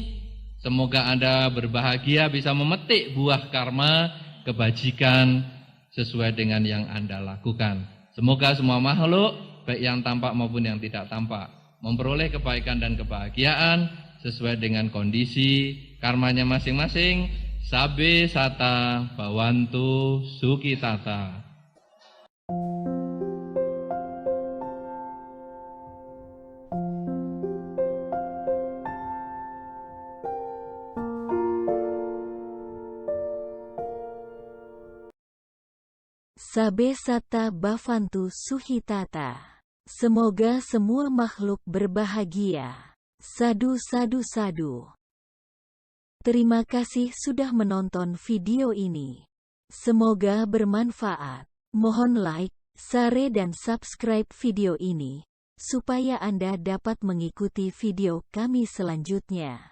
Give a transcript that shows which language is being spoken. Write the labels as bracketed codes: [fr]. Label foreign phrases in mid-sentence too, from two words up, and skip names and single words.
[id] Semoga Anda berbahagia bisa memetik buah karma, kebajikan sesuai dengan yang Anda lakukan. Semoga semua makhluk, baik yang tampak maupun yang tidak tampak, memperoleh kebaikan dan kebahagiaan sesuai dengan kondisi karmanya masing-masing. [pi] Sabe sata bawantu sukitata. Sabe sata bhavantu suhitata. [id] Semoga semua makhluk berbahagia. [pi] Sadu sadu sadu. [id] Terima kasih sudah menonton video ini. Semoga bermanfaat. Mohon [en] like, share [id] dan subscribe video ini, supaya Anda dapat mengikuti video kami selanjutnya.